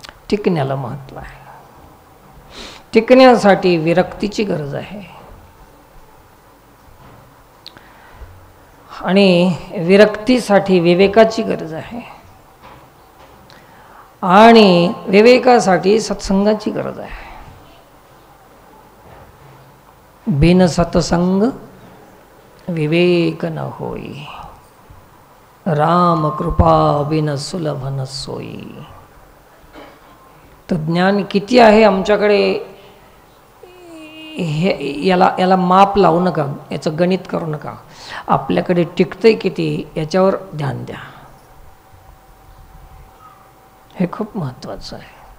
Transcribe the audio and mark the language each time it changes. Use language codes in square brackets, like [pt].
[mr] टिकण्याला महत्त्व आहे. टिकण्यासाठी विरक्तीची गरज आहे. आणि विरक्तीसाठी विवेकाची गरज आहे. आणि विवेकासाठी सत्संगाची गरज आहे. [awa] बिन सत्संग विवेक न होई, राम कृपा बिन सुलभ न सोई. [mr] तर ज्ञान किती आहे आमच्याकडे हे याला माप लावू नका, याचं गणित करू नका. आपल्याकडे टिकतंय किती याच्यावर ध्यान द्या. हे खूप महत्त्वाचं आहे.